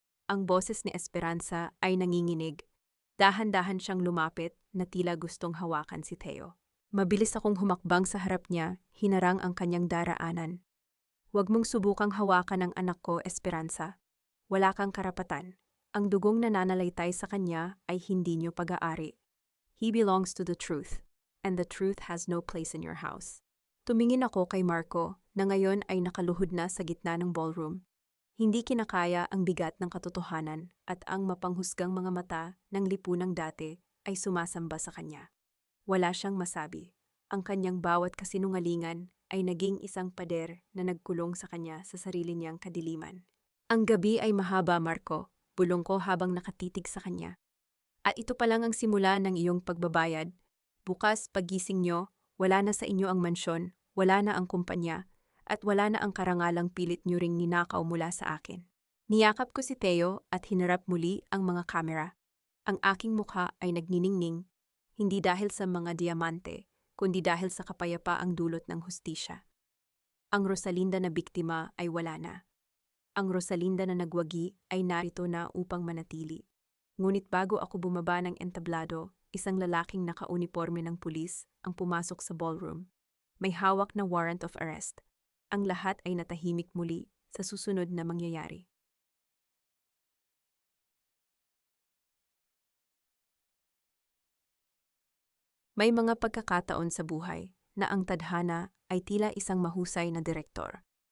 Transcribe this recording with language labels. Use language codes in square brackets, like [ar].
[tl] Ang boses ni Esperanza ay nanginginig. Dahan-dahan siyang lumapit na tila gustong hawakan si Teo. Mabilis akong humakbang sa harap niya, hinarang ang kanyang daraanan. Huwag mong subukang hawakan ang anak ko, Esperanza. Wala kang karapatan. Ang dugong nananalaytay sa kanya ay hindi niyo pag-aari. [en] He belongs to the truth, and the truth has no place in your house. [tl] Tumingin ako kay Marco, na ngayon ay nakaluhod na sa gitna ng ballroom. Hindi kinakaya ang bigat ng katotohanan at ang mapanghusgang mga mata ng lipunang dati ay sumasamba sa kanya. Wala siyang masabi. Ang kanyang bawat kasinungalingan ay naging isang pader na nagkulong sa kanya sa sarili niyang kadiliman. Ang gabi ay mahaba, Marco, bulong ko habang nakatitig sa kanya. At ito pa lang ang simula ng iyong pagbabayad. Bukas paggising nyo, wala na sa inyo ang mansyon, wala na ang kumpanya, at wala na ang karangalang pilit nyo ring ninakaw mula sa akin. Niyakap ko si Teo at hinarap muli ang mga kamera. Ang aking mukha ay nagniningning, hindi dahil sa mga diamante, kundi dahil sa kapayapaang dulot ng hustisya. Ang Rosalinda na biktima ay wala na. Ang Rosalinda na nagwagi ay narito na upang manatili. Ngunit bago ako bumaba ng entablado, isang lalaking nakauniporme ng pulis ang pumasok sa ballroom. May hawak na warrant of arrest. Ang lahat ay natahimik muli sa susunod na mangyayari. May mga pagkakataon sa buhay na ang tadhana ay tila isang mahusay na direktor.